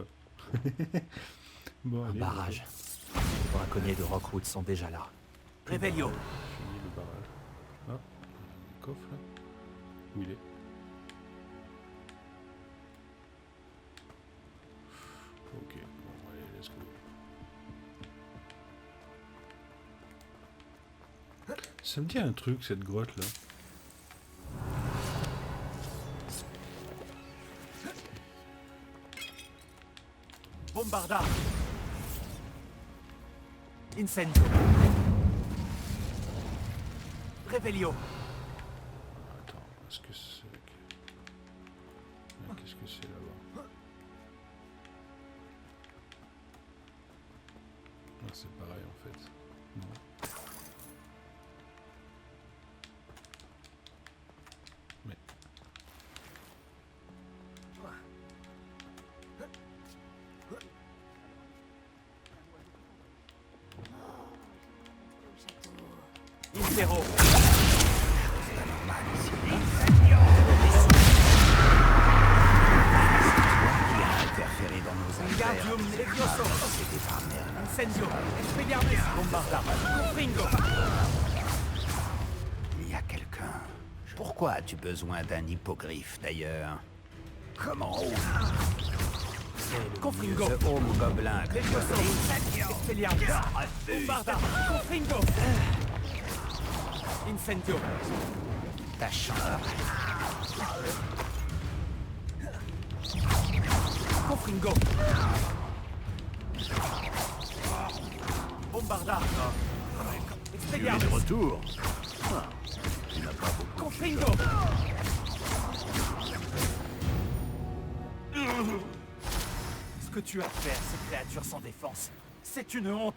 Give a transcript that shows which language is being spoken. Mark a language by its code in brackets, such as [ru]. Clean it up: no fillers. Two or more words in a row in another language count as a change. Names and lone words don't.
[fr] Bon, Un allez, barrage. Les braconniers de Rockwood sont déjà là. Revelio. Fini le barrage. Ah, le coffre là. Où il est? Ok, bon allez, [en] let's go. [fr] Ça me dit un truc cette grotte là. Bombarda. Incendio. Revelio. Attends, est-ce que c'est... Mais qu'est-ce que c'est là-bas? Ah, c'est pareil en fait. Non. Mais... Intero. Interféré dans nos affaires. Wingardium Levioso. C'était pas Merlin. Incendio. Expelliarmus. Bombarda. Confringo. Il y a quelqu'un. Pourquoi as-tu besoin d'un hippogriffe d'ailleurs? Comment Confringo. ce homme gobelin que Levioso. Expelliarmus. Bombarda. Confringo. Incendio. ta chance? Confringo. Bombarda. Expelliarmus. De retour. Ah, tu n'as pas beaucoup. Confringo. Ce que tu as fait à ces créatures sans défense, c'est une honte.